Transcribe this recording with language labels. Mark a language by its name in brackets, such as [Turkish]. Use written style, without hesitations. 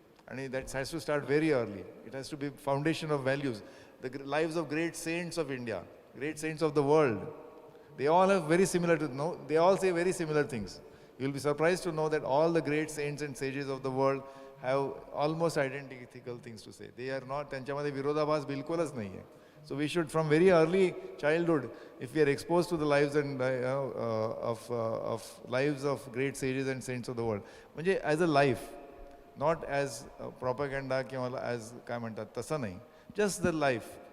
[English] And that has to start very early. It has to be foundation of values. The lives of great saints of India, great saints of the world. They all have they all say very similar things. You will be surprised to know that all the great saints and sages of the world have almost identical things to say. They are not, [Marathi] त्यांच्यामध्ये विरोधाभास बिलकुलच नाही आहे. [English] So we should from very early childhood, if we are exposed to the lives and of lives of great sages and saints of the world, म्हणजे as a life, not as propaganda किंवा as [Marathi] काय म्हणतात तसं नाही, [English] just the life.